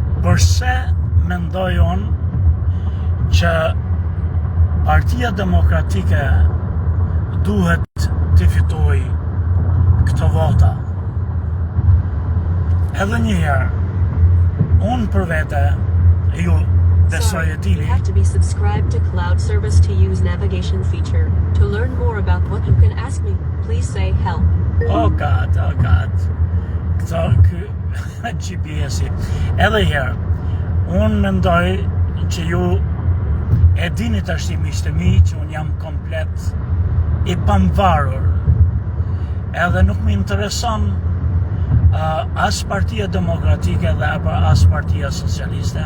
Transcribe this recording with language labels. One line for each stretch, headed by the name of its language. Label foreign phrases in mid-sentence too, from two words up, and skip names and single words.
Albanian: Përse mendoj unë që Partia Demokratike duhet të fitoj këto vota? Edhe një herë, unë për vete, ju besoj e dini.
English: You have to be subscribed to cloud service to use navigation feature. To learn more about what you can ask me, please say help. Oh God.
Albanian: Këto GPS-i. Edhe herë, unë mendoj që ju e dini të ashtimisht e mi që unë jam komplet i pamvarur. Edhe nuk më intereson as Partia Demokratike dhe as Partia Socialiste.